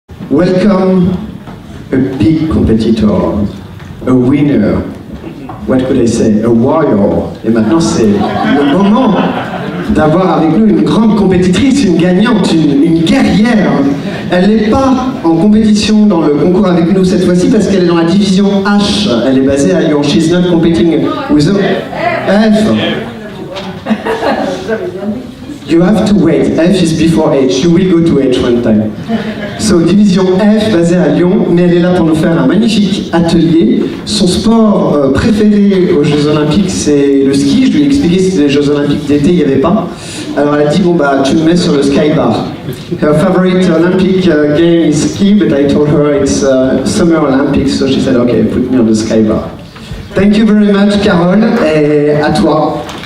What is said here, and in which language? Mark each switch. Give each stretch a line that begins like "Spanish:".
English: Welcome a big competitor, a winner, what could I say, a warrior.
French: Et maintenant c'est le moment d'avoir avec nous une grande compétitrice, une gagnante, une guerrière. Elle n'est pas en compétition dans le concours avec nous cette fois-ci parce qu'elle est dans la division H. Elle est basée à Lyon.
English: She's not competing with the F. You have to wait. F is before H. You will go to H one time.
French: So, division F basée à Lyon, mais elle est là pour nous faire un magnifique atelier. Son sport préféré aux Jeux Olympiques, c'est le ski. Je lui ai expliqué que c'était les Jeux Olympiques d'été, il n'y avait pas. Alors elle a dit, bon bah tu me mets sur le sky bar.
English: Her favorite Olympic game is ski, but I told her it's Summer Olympics, so she said, okay, put me on the sky bar. Thank you very much, Carole,
French: et à toi.